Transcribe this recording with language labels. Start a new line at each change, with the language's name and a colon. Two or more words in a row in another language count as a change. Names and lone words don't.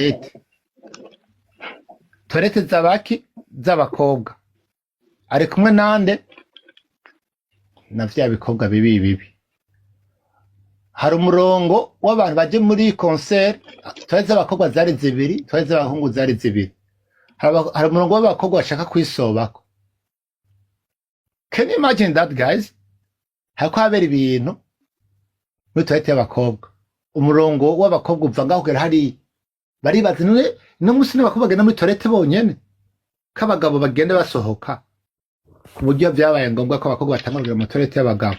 Rundi: toilette z'abaki z'abakobwa ari kumwe nande na vya bikobwa bibi hari umurongo w'abantu baje muri concert toilette z'abakobwa zari zibiri toilette z'abahungu zari zibiri hari umurongo w'abakobwa bashaka kwisobako.
English: Can you imagine that guys?
Rundi: Hako habera ibintu muri toilette y'abakobwa umurongo w'abakobwa uva ngaho kugera hari baribaza no musi n'abakobwa bagenda muri toilette bonyene k'abagabo bagenda basohoka ku buryo byabaye ngombwa ko abakobwa batangurira mu toilette y'abagabo.